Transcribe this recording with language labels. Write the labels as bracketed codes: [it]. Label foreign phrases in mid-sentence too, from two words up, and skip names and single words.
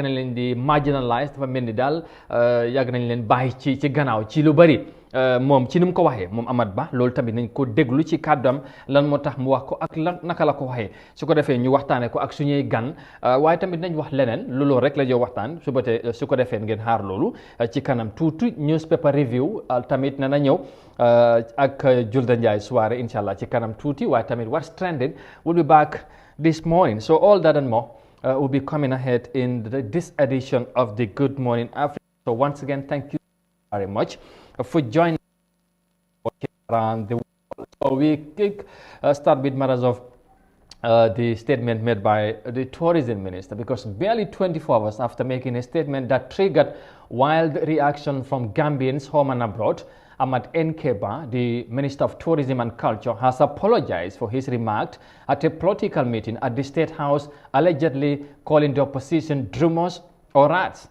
[wo] nañ leen di marginalize dafa mel ni daal yàgg nañ leen bàyyi ci gannaaw ci lu bari moom ci ni mu ko waxee moom Amat Bah loolu tamit nañ ko déglu ci kàddam lan moo tax mu wax ko ak lan naka la ko waxee su ko defee ñu waxtaanee ko ak suñuy gan waaye tamit nañ wax leneen loolu rek la joo waxtaan su ko defee ngeen xaar loolu ci kanam tuuti [en] newspaper review [wo] tamit na ñëw ak Julda Njie soirée incha allah ci kanam tuuti waaye tamit [en] what's trending will be back this morning so all that and more will be coming ahead in this edition of the Good Morning Africa. So once again, thank you very much for joining around the world. So we start with matters of the statement made by the tourism minister, because barely 24 hours after making a statement that triggered wild reaction from Gambians home and abroad, Amat Nkeba, the Minister of Tourism and Culture, has apologized for his remarks at a political meeting at the State House, allegedly calling the opposition drummers or rats.